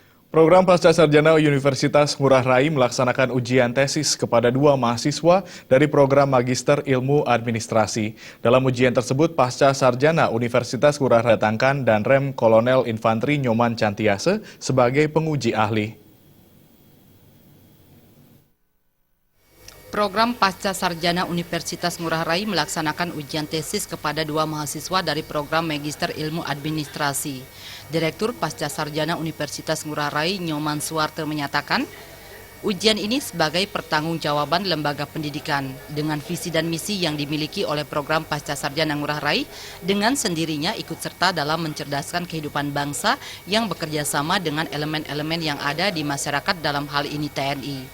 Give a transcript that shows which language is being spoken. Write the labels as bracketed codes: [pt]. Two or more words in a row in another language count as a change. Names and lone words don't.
[id] Program Pasca Sarjana Universitas Ngurah Rai melaksanakan ujian tesis kepada 2 mahasiswa dari program Magister Ilmu Administrasi. Dalam ujian tersebut, Pasca Sarjana Universitas Ngurah Rai datangkan dan Rem Kolonel Infantri Nyoman Cantiase sebagai penguji ahli. Program Pasca Sarjana Universitas Ngurah Rai melaksanakan ujian tesis kepada 2 mahasiswa dari program Magister Ilmu Administrasi. Direktur Pasca Sarjana Universitas Ngurah Rai, Nyoman Suwarte, menyatakan, ujian ini sebagai pertanggungjawaban lembaga pendidikan dengan visi dan misi yang dimiliki oleh program Pasca Sarjana Ngurah Rai dengan sendirinya ikut serta dalam mencerdaskan kehidupan bangsa yang bekerja sama dengan elemen-elemen yang ada di masyarakat, dalam hal ini TNI.